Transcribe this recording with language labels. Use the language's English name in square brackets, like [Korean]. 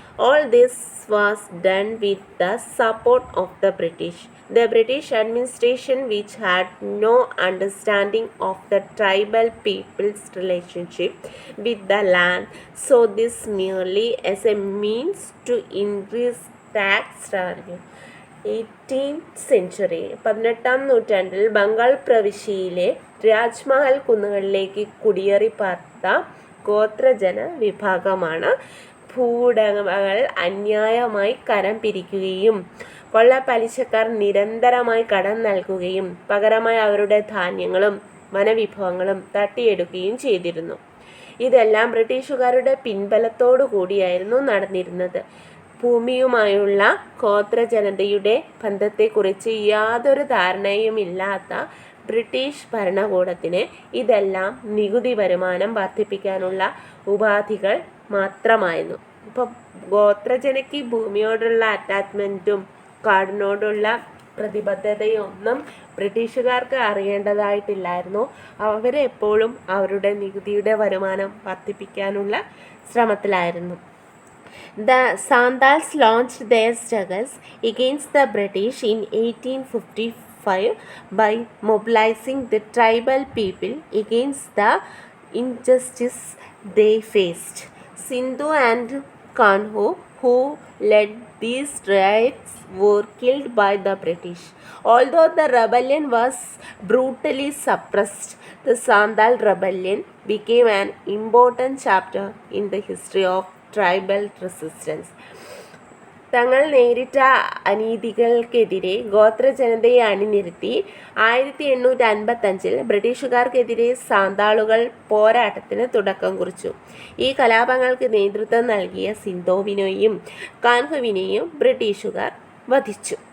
[English] All this was done with the support of the British. The British administration, which had no understanding of the tribal people's relationship with the land, saw this merely as a means to increase tax revenue. 18th century [Malayalam] 18ാം നൂറ്റാണ്ടിൽ ബംഗാൾ പ്രവിശ്യയിലെ രാജ്മഹൽ കുന്നുകളിലേക്ക് കുടിയേറി പാർത്ത ഗോത്രജന വിഭാഗമാണ് ഭൂവുടമകൾ അന്യായമായി കരം പിരിക്കുകയും കൊള്ളപ്പലിശക്കാർ നിരന്തരമായി കടം നൽകുകയും പകരമായി അവരുടെ ധാന്യങ്ങളും വനവിഭവങ്ങളും തട്ടിയെടുക്കുകയും ചെയ്തിരുന്നു. ഇതെല്ലാം ബ്രിട്ടീഷുകാരുടെ പിൻബലത്തോടു കൂടിയായിരുന്നു നടന്നിരുന്നത്. ഭൂമിയുമായുള്ള ഗോത്രജനതയുടെ ബന്ധത്തെക്കുറിച്ച് യാതൊരു ധാരണയുമില്ലാത്ത ബ്രിട്ടീഷ് ഭരണകൂടത്തിന് ഇതെല്ലാം നികുതി വരുമാനം വർദ്ധിപ്പിക്കാനുള്ള ഉപാധികൾ മാത്രമായിരുന്നു. ഇപ്പോൾ ഗോത്രജനയ്ക്ക് ഭൂമിയോടുള്ള അറ്റാച്ച്മെൻറ്റും കാടിനോടുള്ള പ്രതിബദ്ധതയൊന്നും ബ്രിട്ടീഷുകാർക്ക് അറിയേണ്ടതായിട്ടില്ലായിരുന്നു. അവരെപ്പോഴും അവരുടെ നികുതിയുടെ വരുമാനം വർദ്ധിപ്പിക്കാനുള്ള ശ്രമത്തിലായിരുന്നു. [English] The Santals launched their struggles against the British in 1855 by mobilizing the tribal people against the injustice they faced. Sindhu and Kanhu, who led these raids, were killed by the British. Although the rebellion was brutally suppressed, the Santal rebellion became an important chapter in the history of tribal resistance. [Malayalam] തങ്ങൾ നേരിട്ട അനീതികൾക്കെതിരെ ഗോത്രജനതയെ അണിനിരത്തി 1855 ബ്രിട്ടീഷുകാർക്കെതിരെ സാന്താളുകൾ പോരാട്ടത്തിന് തുടക്കം കുറിച്ചു. ഈ കലാപങ്ങൾക്ക് നേതൃത്വം നൽകിയ സിന്ധോവിനെയും കാൻഹുവിനെയും ബ്രിട്ടീഷുകാർ വധിച്ചു.